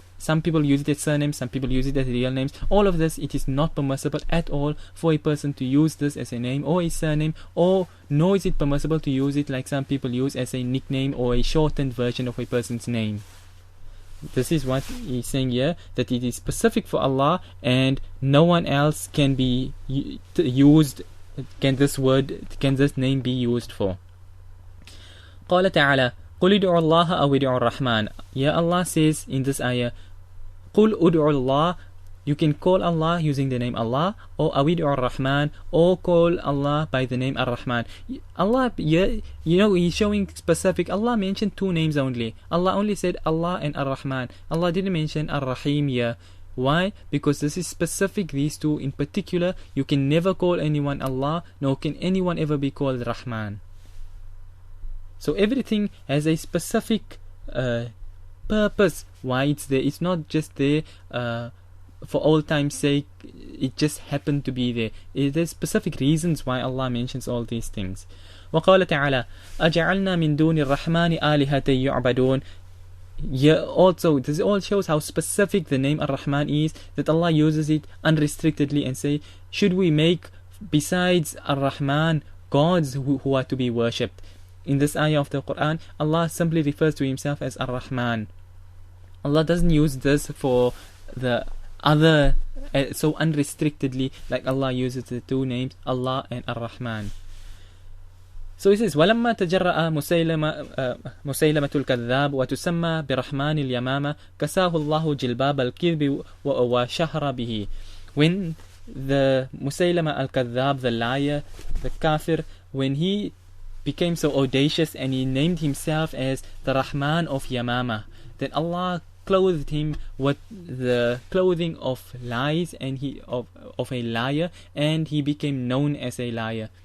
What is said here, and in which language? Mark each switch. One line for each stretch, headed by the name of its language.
English: Some people use it as surnames, some people use it as real names. All of this, it is not permissible at all for a person to use this as a name or a surname, or nor is it permissible to use it like some people use as a nickname or a shortened version of a person's name. This is what he's saying here, that it is specific for Allah and no one else can be used, can this name be used for.
Arabic: قال تعالى قل ادعوا الله أو ادعوا الرحمن.
English: Yeah, Allah says in this ayah,
Arabic: قل ادعوا الله,
English: you can call Allah using the name Allah, or Awidu ar-Rahman, or call Allah by the name Ar-Rahman. Allah, you know, He's showing specific. Allah mentioned two names only. Allah only said Allah and Ar-Rahman. Allah didn't mention Ar-Rahim here. Why? Because this is specific, these two in particular. You can never call anyone Allah, nor can anyone ever be called Rahman. So everything has a specific purpose why it's there. It's not just there for all time's sake, it just happened to be there. There's specific reasons why Allah mentions all these things.
Arabic: وقال تعالى أجعلنا من دون الرحمن آلهة يعبدون.
English: Yeah, also this all shows how specific the name Ar-Rahman is, that Allah uses it unrestrictedly and say, should we make besides Ar-Rahman gods who are to be worshipped? In this ayah of the Quran, Allah simply refers to Himself as Ar-Rahman. Allah doesn't use this for the other so unrestrictedly like Allah uses the two names Allah and Ar-Rahman. So He says
Arabic: وَلَمَّا تَجَرَّأَ مُسَيْلَمَةُ الْكَذَّابُ وَتُسَمَّى بِرَحْمَانِ الْيَمَامَةِ كَسَاهُ اللَّهُ جِلْبَابَ الْكِذْبِ وَشَهْرَ بِهِ.
English: When the Musaylama al-Kadhab, the liar, the kafir, when he became so audacious and he named himself as the Rahman of Yamama, then Allah clothed him with the clothing of lies and of a liar, and he became known as a liar.